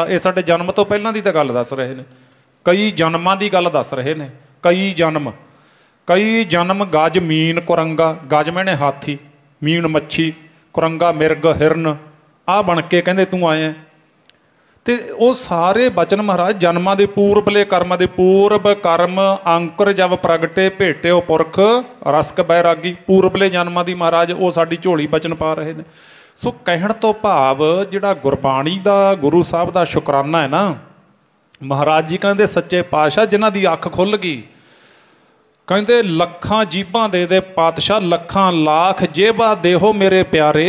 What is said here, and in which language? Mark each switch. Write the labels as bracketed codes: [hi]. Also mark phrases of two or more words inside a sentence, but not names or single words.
[pa] ਯੇ ਸਾਡੇ ਜਨਮ ਤੋਂ ਪਹਿਲਾਂ ਦੀ ਤਾਂ ਗੱਲ ਦੱਸ ਰਹੇ ਨੇ, ਕਈ ਜਨਮਾਂ ਦੀ ਗੱਲ ਦੱਸ ਰਹੇ ਨੇ। ਕਈ ਜਨਮ ਗਜ ਮੀਨ ਕੁਰੰਗਾ, ਗਜ ਮੈਨੇ ਹਾਥੀ, ਮੀਨ ਮੱਛੀ, ਕੁਰੰਗਾ ਮਿਰਗ ਹਿਰਨ, ਆ ਬਣ ਕੇ ਕਹਿੰਦੇ ਤੂੰ ਆਏ। ਤੋ ਵੋ ਸਾਰੇ ਬਚਨ ਮਹਾਰਾਜ ਜਨਮਾਂ ਦੇ ਪੂਰਬਲੇ ਕਰਮਾਂ ਦੇ, ਪੂਰਬ ਕਰਮ ਅੰਕੁਰ ਜਬ ਪ੍ਰਗਟੇ ਭੇਟਿਓ ਪੁਰਖ ਰਸਕ ਬੈਰਾਗੀ। ਪੂਰਬਲੇ ਜਨਮਾਂ ਦੀ ਮਹਾਰਾਜ ਵੋ ਸਾਡੀ ਝੋਲੀ ਬਚਨ ਪਾ ਰਹੇ ਨੇ। ਸੋ ਕਹਿਣ ਤੋਂ ਭਾਵ ਜਿਹੜਾ ਗੁਰਬਾਣੀ ਦਾ ਗੁਰੂ ਸਾਹਿਬ ਦਾ ਸ਼ੁਕਰਾਨਾ ਹੈ ਨਾ, ਮਹਾਰਾਜ ਜੀ ਕਹਿੰਦੇ ਸੱਚੇ ਪਾਤਸ਼ਾਹ ਜਿਨ੍ਹਾਂ ਦੀ ਅੱਖ ਖੁੱਲ੍ਹ ਗਈ, ਕਹਿੰਦੇ ਲੱਖਾਂ ਜੀਭਾਂ ਦੇ ਪਾਤਸ਼ਾਹ, ਲੱਖਾਂ ਲਾਖ ਜੇਬਾ ਦੇਹੋ ਮੇਰੇ ਪਿਆਰੇ।